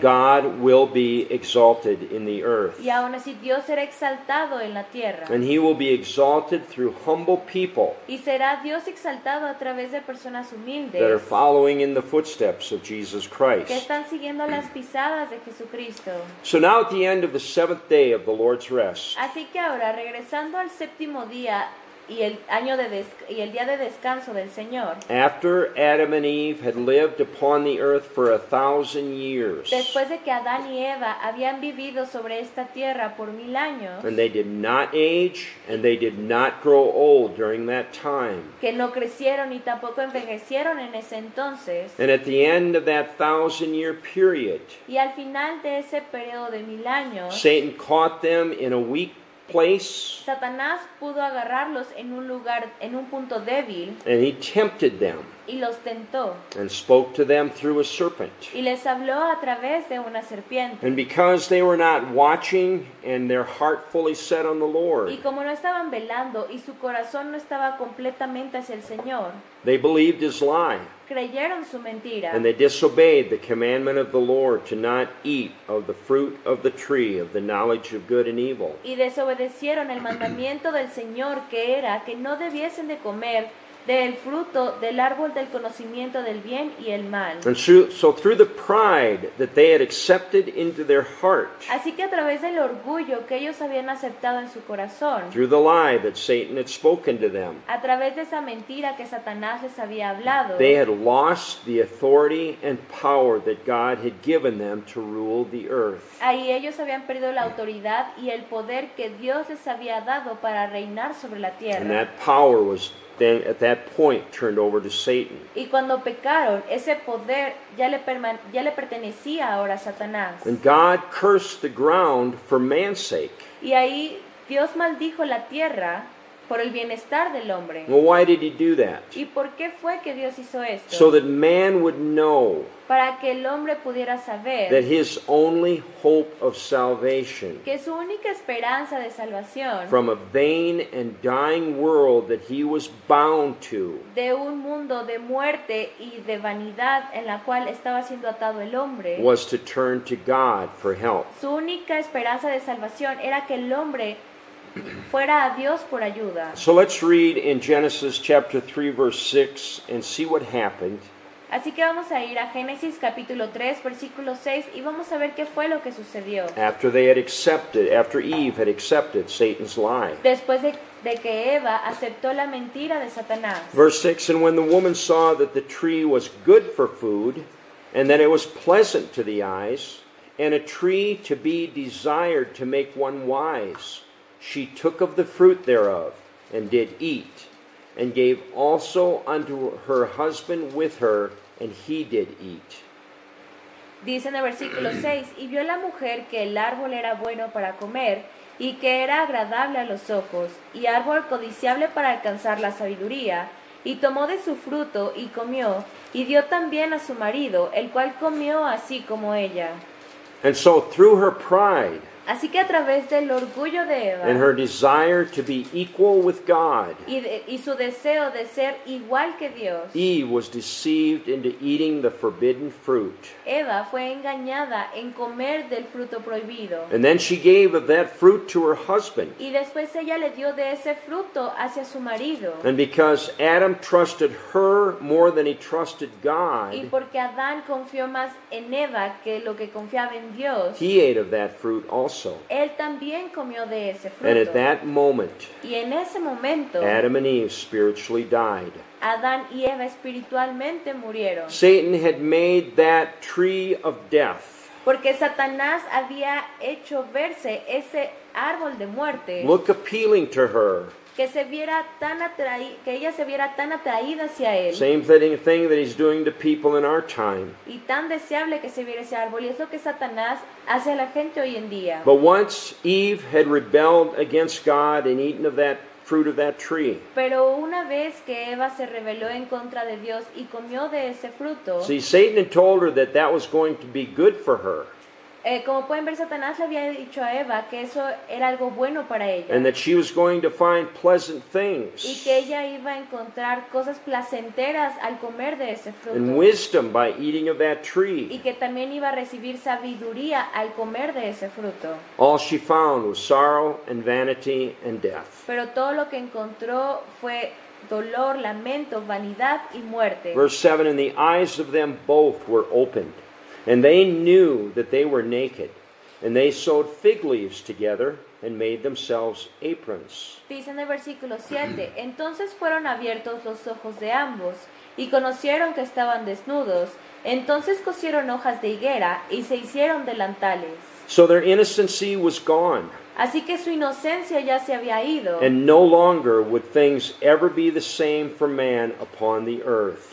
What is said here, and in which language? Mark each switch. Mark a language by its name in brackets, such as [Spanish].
[English] God will be exalted in the earth. [Spanish] Y aún así Dios será exaltado en la tierra. [English] And he will be exalted through humble people [Spanish] Y será Dios exaltado a través de personas [English] that are [Spanish] humildes [English] following in the footsteps of Jesus [Spanish] que [English] Christ. [Spanish] están siguiendo las pisadas de Jesucristo. [English] So now at the end of the seventh day of the Lord's rest, [Spanish] Así que ahora, regresando al séptimo día y el día de descanso del Señor, [English] after Adam and Eve had lived upon the earth for 1,000 years, [Spanish] después de que Adán y Eva habían vivido sobre esta tierra por 1000 años, [English] and they did not age and they did not grow old during that time, [Spanish] que no crecieron ni tampoco envejecieron en ese entonces, [English] and at the end of that 1,000-year period, [Spanish] y al final de ese periodo de 1000 años, [English] Satan caught them in a weak place, [Spanish] Satanás pudo agarrarlos en un lugar, en un punto débil, [English] and he tempted them [Spanish] y los tentó, [English] and spoke to them through a serpent. [Spanish] y les habló a través de una serpiente. [English] And because they were not watching and their heart fully set on the [Spanish] Y [English] Lord, [Spanish] como no estaban velando y su corazón no estaba completamente hacia el Señor, [English] they believed his lie, [Spanish] creyeron su mentira [English] and they disobeyed the commandment of the Lord to not eat of the fruit of the tree of the knowledge of good and evil. [Spanish] y desobedecieron el mandamiento del Señor, que era que no debiesen de comer del fruto del árbol del conocimiento del bien y el mal. [English] And so through the pride that they had accepted into their heart, [Spanish] Así que a través del orgullo que ellos habían aceptado en su corazón, [English] through the lie that Satan had spoken to them, [Spanish] a través de esa mentira que Satanás les había hablado, [English] they had lost the authority and power that God had given them to rule the earth. [Spanish] ahí ellos habían perdido la autoridad y el poder que Dios les había dado para reinar sobre la [English] And [Spanish] tierra. [English] that power was then at that point turned over to Satan. [Spanish] Y cuando pecaron, ese poder ya le pertenecía ahora a Satanás. [English] And God cursed the ground for man's sake. [Spanish] Y ahí Dios maldijo la tierra por el bienestar del hombre. [English] Well, why did he do that? [Spanish] ¿Y por qué fue que Dios hizo esto? [English] So that man would know [Spanish] Para que el hombre pudiera [English] that [Spanish] saber [English] his only hope of salvation [Spanish] que su única esperanza de salvación [English] from a vain and dying world that he was bound to [Spanish] de un mundo de muerte y de vanidad en la cual estaba siendo atado el hombre, [English] was to turn to God for help. [Spanish] su única esperanza de salvación era que el hombre fuera a Dios por ayuda. [English] So let's read in Genesis chapter 3 verse 6 and see what happened [Spanish] Así que vamos a ir a Génesis capítulo 3, versículo 6 y vamos a ver qué fue lo que sucedió. [English] after Eve had accepted Satan's lie. [Spanish] Después de que Eva aceptó la mentira de Satanás. [English] Verse 6, and when the woman saw that the tree was good for food, and that it was pleasant to the eyes, and a tree to be desired to make one wise, she took of the fruit thereof, and did eat, and gave also unto her husband with her, and he did eat. [Spanish] Dice en el versículo 6, y vio la mujer que el árbol era bueno para comer, y que era agradable a los ojos, y árbol codiciable para alcanzar la sabiduría, y tomó de su fruto, y comió, y dio también a su marido, el cual comió así como ella. [English] And so through her pride, [Spanish] Así que a través del orgullo de Eva, [English] and her desire to be equal with God, [Spanish] y su deseo de ser igual que Dios, [English] Eve was deceived into eating the forbidden fruit. [Spanish] Eva fue engañada en comer del fruto prohibido. [English] And then she gave of that fruit to her husband. [Spanish] Y después ella le dio de ese fruto hacia su marido. [English] And because Adam trusted her more than he trusted [Spanish] Y [English] God, [Spanish] porque Adán confió más en Eva que lo que confiaba en Dios, [English] he ate of that fruit also. [Spanish] él también comió de ese [English] And at [Spanish] fruto. [English] that moment, [Spanish] Y en ese momento, [English] Adam and Eve spiritually died. [Spanish] Adán y Eva espiritualmente murieron. [English] Satan had made that tree of death [Spanish] Porque Satanás había hecho verse ese árbol de muerte [English] look appealing to her. [Spanish] que ella se viera tan atraída hacia él. [English] Same thing that he's doing to people in our time. [Spanish] Y tan deseable que se viera ese árbol. Y es lo que Satanás hace a la gente hoy en día. [English] But once Eve had rebelled against God and eaten of that fruit of that tree, [Spanish] Pero una vez que Eva se rebeló en contra de Dios y comió de ese fruto, [English] see, Satan had told her that that was going to be good for her, [Spanish] como pueden ver, Satanás le había dicho a Eva que eso era algo bueno para ella. [English] and that she was going to find pleasant [Spanish] Y [English] things [Spanish] que ella iba a encontrar cosas placenteras al comer de ese [English] and [Spanish] fruto. [English] wisdom by eating of that [Spanish] Y [English] tree. [Spanish] que también iba a recibir sabiduría al comer de ese fruto. [English] All she found was sorrow and vanity and death. [Spanish] Pero todo lo que encontró fue dolor, lamento, vanidad y muerte. [English] Verse 7, and the eyes of them both were opened, and they knew that they were naked, and they sewed fig leaves together and made themselves aprons. [Spanish] Dice en el versículo 7, entonces fueron abiertos los ojos de ambos, y conocieron que estaban desnudos, entonces cosieron hojas de higuera, y se hicieron delantales. [English] So their innocency was gone, [Spanish] Así que su inocencia ya se había ido, [English] and no longer would things ever be the same for man upon the earth,